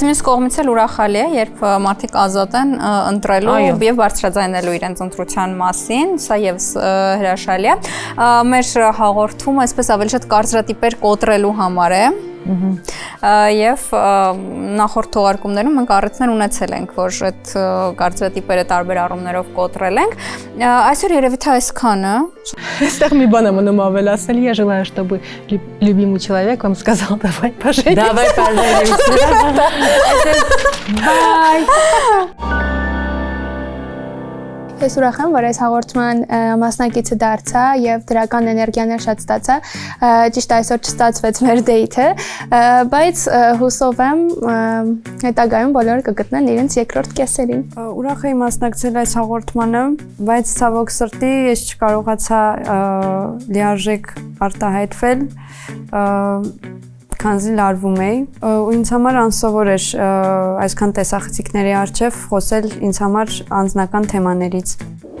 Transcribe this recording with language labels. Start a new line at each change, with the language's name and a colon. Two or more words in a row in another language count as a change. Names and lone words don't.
Armenian: Բայց մյուս կողմից էլ ուրախալի է, երբ մարդիկ ազատ են ընտրելու եւ բարձրաձայնելու իրենց ընտրության մասին, սա եւս հրաշալի է։ Մեր հաղորդումը այսպես ավելի շատ կարծրատիպեր կոտրելու համար է։ Եվ նախորդ թողարկումներում մենք առիթներ ունեցել ենք, որ այդ կարծրատիպերը տարբեր առումներով կոտրել ենք։ Այսօր երևի թե այսքանը։ Այստեղ մի բան եմ մնում ավելացնել,
Russian: я желаю, чтобы любимый человек вам сказал давай поженимся։ Давай поженимся։ Bye։
Armenian: Ես ուրախ եմ, որ այս հաղորդման մասնակիցը դարձա եւ դրական էներգիաներ շատ ստացա։ Ճիշտ այսօր չստացվեց մեր դեյթը, բայց հուսով եմ հետագայում բոլորը կգտնեն իրենց երկրորդ կեսերին։ Ուրախ եմ մասնակցել այս հաղորդմանը, բայց ցավոք սրտի ես չկարողացա լիարժեք արտահայտվել, քանզի լարվում էի, ու ինձ համար անսովոր էր այսքան տեսախցիկների առջև խոսել ինձ համար անձնական թեմաներից։